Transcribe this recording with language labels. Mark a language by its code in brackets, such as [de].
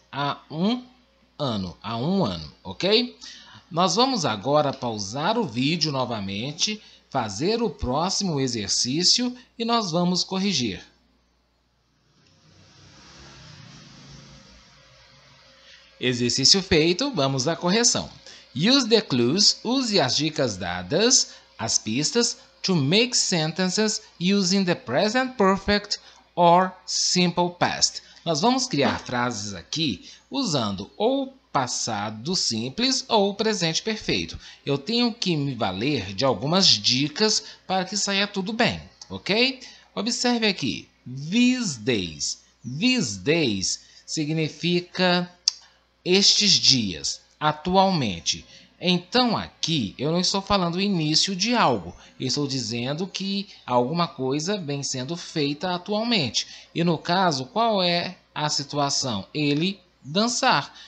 [pt] Há um ano, ok? Nós vamos agora pausar o vídeo novamente, fazer o próximo exercício e nós vamos corrigir. Exercício feito, vamos à correção. [en] Use the clues, [pt] use as dicas dadas, as pistas, [en] to make sentences using the present perfect or simple past. [pt] Nós vamos criar frases aqui usando ou passado simples ou presente perfeito. Eu tenho que me valer de algumas dicas para que saia tudo bem, ok? Observe aqui, these days. These days significa estes dias, atualmente. Então aqui eu não estou falando o início de algo, eu estou dizendo que alguma coisa vem sendo feita atualmente. E no caso, qual é a situação? Ele dançar.